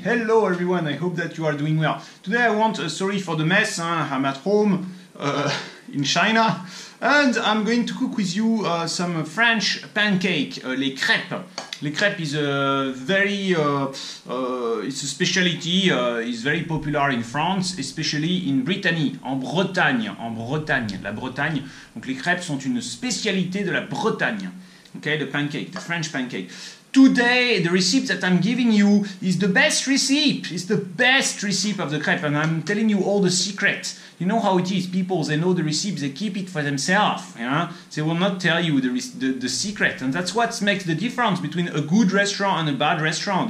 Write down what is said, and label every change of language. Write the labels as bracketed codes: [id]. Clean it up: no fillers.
[en] Hello everyone, I hope that you are doing well. Today I want, sorry for the mess, I'm at home in China and I'm going to cook with you some French pancake, les crêpes. Les crêpes is a very, it's a specialty, it's very popular in France, especially in Brittany, [fr] en Bretagne, la Bretagne. Donc les crêpes sont une spécialité de la Bretagne. [en] Okay, the pancake, the French pancake. Today, the recipe that I'm giving you is the best recipe. It's the best recipe of the crepe, and I'm telling you all the secrets. You know how it is. People, they know the recipe, they keep it for themselves. Yeah? They will not tell you the secret, and that's what makes the difference between a good restaurant and a bad restaurant.